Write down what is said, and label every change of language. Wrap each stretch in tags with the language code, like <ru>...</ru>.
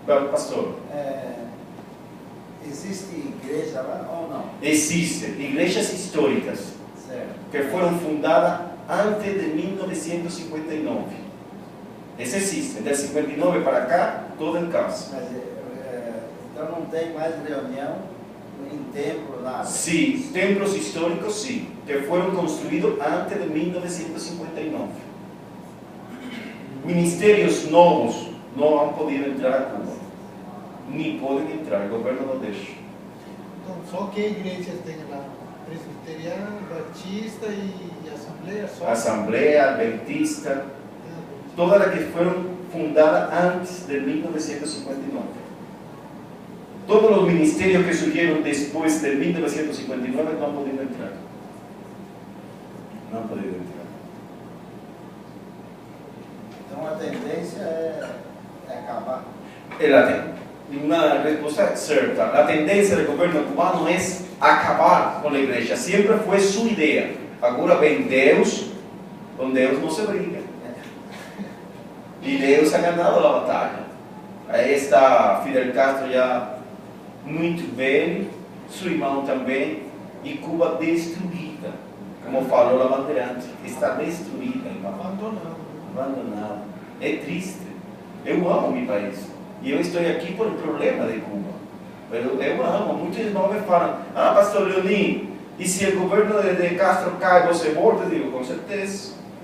<es>Pastor. ¿Existe iglesia o no? Existe, iglesias históricas que fueron fundadas antes de 1959.</es> <pt>Esse existe,</pt> <es>del 59 para acá, todo en casa.</es> <pt>Mas, então não tem mais reunião em templo, nada?</pt> <es>Sí, templos históricos sí, que fueron construidos antes de 1959. Ministerios nuevos no han podido entrar a Cuba, ni pueden entrar, el gobierno no deja.</es> <pt>Então, só que igrejas tem lá? Presbiteriana, Batista e Assembleia? Só?</pt> <es>Asamblea, Adventista, todas las que fueron fundadas antes de 1959. Todos los ministerios que surgieron después de 1959 no han podido entrar. No han podido entrar.</es> <pt>Então a tendência é acabar.</pt> <es>Una respuesta cierta. La tendencia del gobierno cubano es acabar con la iglesia. Siempre fue su idea. Ahora ven Deus, con Deus no se briga. Y Deus ha ganado la batalla. Ahí está Fidel Castro ya muy velho, su irmão también, y Cuba destruida.</es> <pt>Como falou</pt> <es>la bandeirante, está destruida, irmão. Abandonada. Es triste.</es> <pt>Eu amo</pt> <es>mi país.</es> <pt>E eu estou aqui por um problema de Cuba. Mas eu amo. Muitos irmãos me falam: ah, pastor Leonim, e se o governo de Castro cai, você volta? Eu digo: com certeza.</pt>